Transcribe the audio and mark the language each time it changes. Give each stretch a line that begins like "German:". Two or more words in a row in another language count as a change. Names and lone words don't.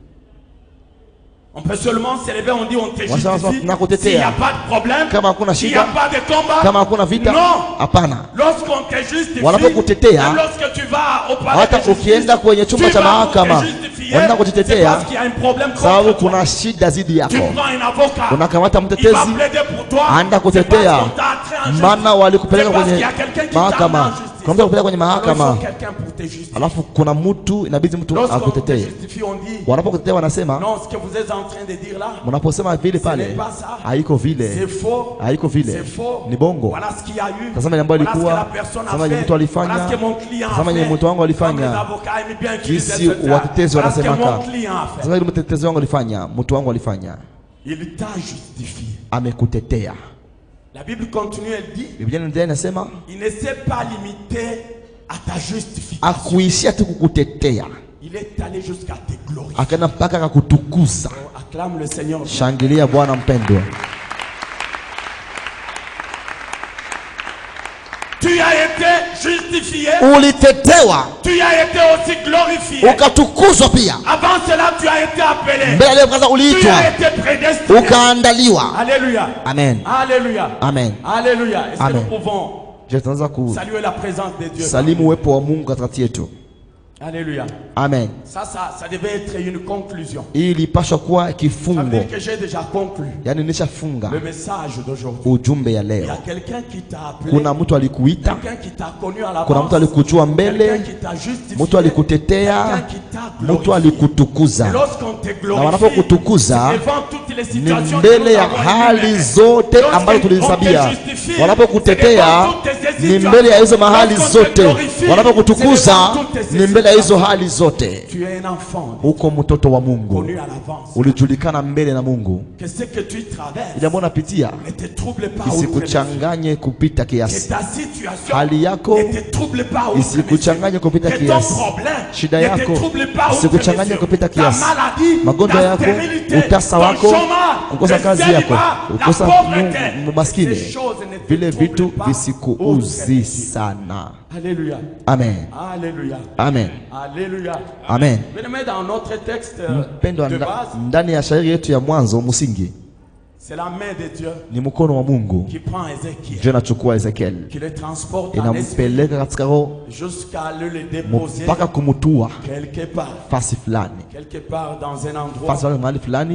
French: On peut seulement se lever, on dit on te
Swahili: Wasema
French: justifie.
Swahili: tunakutetea.
French: S'il n'y a pas de problème,
Swahili: Kama hakuna
French: s'il n'y a
Swahili: shida,
French: pas de combat,
Swahili: kama hakuna vita,
French: non.
Swahili: hapana.
French: Lorsqu'on te justifie,
Swahili: Wanapokutetea,
French: même lorsque tu vas au palais
Swahili: hata
French: de justice,
Swahili: ukienda kwenye chumba
French: tu
Swahili: cha
French: vas pour
Swahili: mahakama,
French: te justifier,
Swahili: wanaenda
French: c'est
Swahili: kujitetea
French: parce qu'il y a un problème contre
Swahili: sababu
French: toi.
Swahili: kuna shida zidi
French: Tu
Swahili: yako.
French: prends un avocat,
Swahili: Unakamata
French: il va
Swahili: mtetezi,
French: plaider pour toi,
Swahili: anaenda
French: c'est
Swahili: kutetea,
French: parce qu'on t'a attiré en justice.
Swahili: maana walikupeleka
French: C'est parce
Swahili: kwenye
French: qu'il y a quelqu'un qui t'a amené en
Swahili: mahakama.
French: justice.
Swahili: Kuna mtu akupeleka kwenye
French: Alors, il
Swahili: mahakama,
French: faut quelqu'un pour te justifier.
Swahili: alafu kuna mtu inabidi mtu
French: Lorsqu'on te
Swahili: akutetee.
French: justifie, on dit
Swahili: Wanapokutetea wanasema,
French: non, ce que vous êtes en train de dire là,
Swahili: mnaposema vile
French: ce
Swahili: pale
French: n'est pas ça.
Swahili: haiko
French: C'est
Swahili: vile,
French: faux.
Swahili: haiko
French: C'est
Swahili: vile,
French: faux.
Swahili: ni bongo.
French: Voilà ce qu'il y a eu.
Swahili: Tazama ile ambayo
French: Voilà ce que la
Swahili: ilikuwa,
French: personne a
Swahili: tazama ile
French: fait.
Swahili: mtu alifanya,
French: Voilà ce que mon client a
Swahili: tazama ile
French: fait.
Swahili: mtu wangu
French: Comme les
Swahili: alifanya,
French: avocats aiment bien utiliser
Swahili: jinsi
French: ce terme.
Swahili: watetezi
French: Voilà ce que
Swahili: wanasemaka.
French: mon client a fait.
Swahili: Tazama ile mtetezi wangu alifanya, mtu wangu alifanya,
French: Il t'a justifié.
Swahili: amekutetea.
French: La Bible continue, elle dit,
Swahili: Biblia inaendelea inasema,
French: il ne s'est pas limité à ta justification.
Swahili: akuishia tu kukutetea,
French: Il est allé jusqu'à te glorifier.
Swahili: akaenda mpaka akakutukuza.
French: Oh, acclame le Seigneur.
Swahili: Shangilia Bwana mpendwa.
French: Tu as été justifié.
Swahili: Ulitetewa,
French: Tu as été aussi glorifié.
Swahili: ukatukuzwa pia.
French: Avant cela, tu as été appelé.
Swahili: Mbele leo kwanza
French: Tu
Swahili: uliitwa,
French: as été prédestiné.
Swahili: ukaandaliwa.
French: Alléluia.
Swahili: Amen.
French: Alléluia.
Swahili: Amen.
French: Alléluia. Est-ce que
Swahili: Amen.
French: nous pouvons
Swahili: Je tunaanza
French: saluer la présence de Dieu?
Swahili: kusalimu uwepo wa Mungu katikati yetu.
French: Alléluia.
Swahili: Amen.
French: Ça devait être une conclusion.
Swahili: Hii ilipaswa kuwa
French: Ça veut
Swahili: kifungo,
French: dire que j'ai déjà conclu
Swahili: yaani nishafunga
French: le message d'aujourd'hui.
Swahili: ujumbe ya
French: Il y
Swahili: leo.
French: a quelqu'un qui t'a appelé.
Swahili: Kuna mtu alikuita,
French: Quelqu'un qui t'a connu à
Swahili: kuna mtu
French: l'avance.
Swahili: alikujua mbele,
French: Quelqu'un qui t'a justifié.
Swahili: mtu alikutetea,
French: Quelqu'un qui t'a
Swahili: mtu
French: glorifié.
Swahili: alikutukuza.
French: Et lorsqu'on te
Swahili: Na
French: glorifie,
Swahili: wanapokutukuza,
French: c'est devant toute situations
Swahili: mbele ya hali zote ambazo tulizisabia. Wanapokutetea ni mbele ya hizo mahali zote, wanapokutukuza ni mbele ya hizo hali zote. Uko mtoto wa Mungu, ulijulikana mbele na Mungu. Ile mbona pitia isikuchanganye kupita kiasi. Hali yako isikuchanganye kupita kiasi. Shida yako isikuchanganye kupita kiasi. Magonjwa yako, utasa wako, kukosa kazi yako, kukosa maskini, vile vitu visikuuzi sana.
French: Alléluia.
Swahili: Amen.
French: Alléluia.
Swahili: Amen.
French: Alléluia.
Swahili: Amen.
French: Bien-aimé, dans notre texte
Swahili: Mpendwa,
French: de base,
Swahili: ndani ya shairi yetu ya mwanzo msingi
French: c'est la main de Dieu
Swahili: ni mkono wa Mungu.
French: qui prend Ézéchiel,
Swahili: Dieu anachukua Ezekiel,
French: qui le transporte en esprit
Swahili: inampeleka katika roho
French: jusqu'à le déposer
Swahili: mpaka kumutua
French: quelque part
Swahili: fasi fulani,
French: dans un endroit
Swahili: fasi mahali fulani